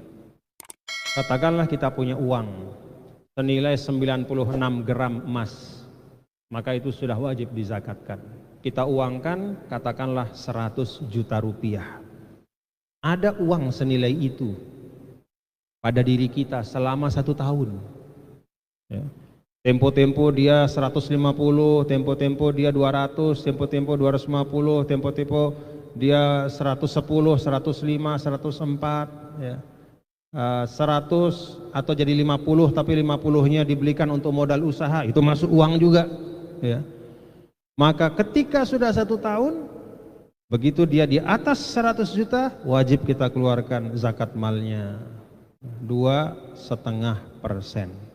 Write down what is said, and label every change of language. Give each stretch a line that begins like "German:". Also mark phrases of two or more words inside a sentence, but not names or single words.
Indonesian: Katakanlah kita punya uang senilai 96 gram emas, maka itu sudah wajib dizakatkan. Kita uangkan katakanlah 100 juta rupiah. Ada uang senilai itu pada diri kita selama 1 tahun. Ya. Tempo-tempo dia 150, tempo-tempo dia 200, tempo-tempo 250, tempo-tempo dia 110, 105, 104, ya. 100 atau jadi 50, tapi 50-nya dibelikan untuk modal usaha, itu masuk uang juga, ya. Maka ketika sudah 1 tahun, begitu dia di atas 100 juta, wajib kita keluarkan zakat malnya 2,5%.